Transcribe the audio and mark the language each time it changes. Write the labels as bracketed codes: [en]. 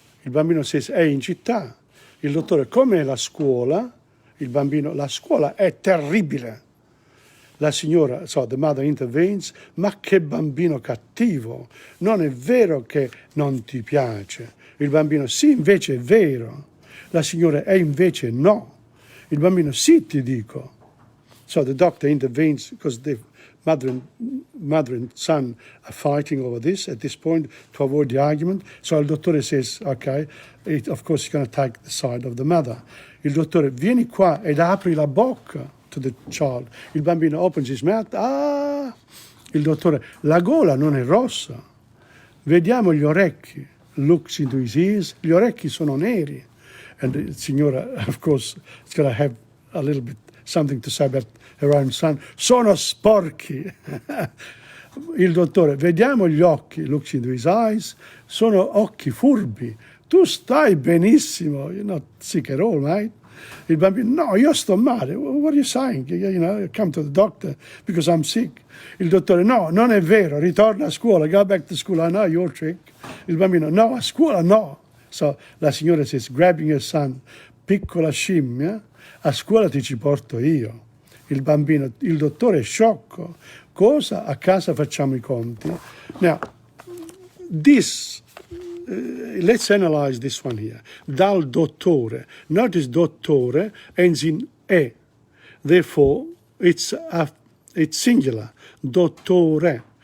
[it] Il bambino dice, è in città. Il dottore, com'è la scuola? Il bambino, la scuola è terribile. La signora, [en] so the mother intervenes, [it] ma che bambino cattivo, non è vero che non ti piace. Il bambino, sì, invece è vero. La signora, e invece no. Il bambino, sì, ti dico. [en] So the doctor intervenes because the mother and son are fighting over this at this point to avoid the argument. So il dottore says, okay, of course he's going to take the side of the mother. [it] Il dottore, vieni qua ed apri la bocca. [en] To the child. Il bambino opens his mouth. Ah! [it] Il dottore, la gola non è rossa. Vediamo gli orecchi. [en] Looks into his ears. [it] Gli orecchi sono neri. [en] And the signora, of course, is going to have a little bit something to say about her own son. [it] Sono sporchi. Il dottore, vediamo gli occhi. [en] Looks into his eyes. [it] Sono occhi furbi. Tu stai benissimo. [en] You're not sick at all, mate. [it] Il bambino, no, io sto male. [en] What are you saying? I come to the doctor because I'm sick. [it] Il dottore, no, non è vero. Ritorna a scuola. [en] Go back to school. I know your trick. [it] Il bambino, no, a scuola no. So la signora [en] says, grabbing her son, [it] piccola scimmia, a scuola ti ci porto io. Il bambino, il dottore è sciocco. Cosa? A casa facciamo I conti. [en] Now, this, let's analyze this one here. [it] Dal dottore. [en] Notice dottore ends in e. Therefore, it's singular. Dottore.